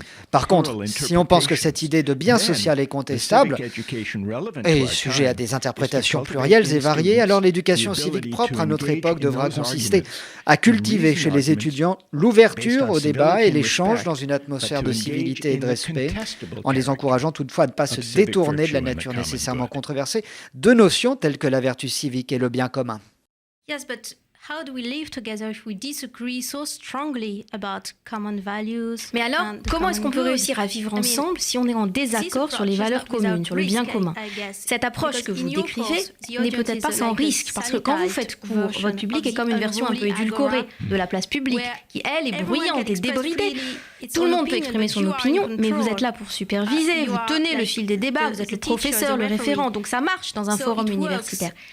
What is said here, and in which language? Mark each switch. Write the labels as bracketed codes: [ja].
[fr] Par contre, si on pense que cette idée de bien social est contestable et sujet à des interprétations plurielles et variées, alors l'éducation civique propre à notre époque devra consister à cultiver chez les étudiants l'ouverture au débat et l'échange dans une atmosphère de civilité et de respect, en les encourageant toutefois à ne pas se détourner de la nature nécessairement controversée de notions telles que la vertu civique et le bien commun. [en] Yes, but how do we live together if we disagree so strongly about common values? [fr] Mais alors, comment est-ce qu'on peut réussir à vivre ensemble si on est en désaccord sur les valeurs communes, sur le bien commun? Cette approche que vous décrivez n'est peut-être pas sans risque, parce que quand vous faites cours, votre public est comme une version un peu édulcorée de la place publique, qui elle est bruyante et débridée. Tout le monde peut exprimer son opinion, mais vous êtes là pour superviser, vous tenez le fil des débats, vous êtes le professeur, le référent, donc ça marche dans un forum universitaire.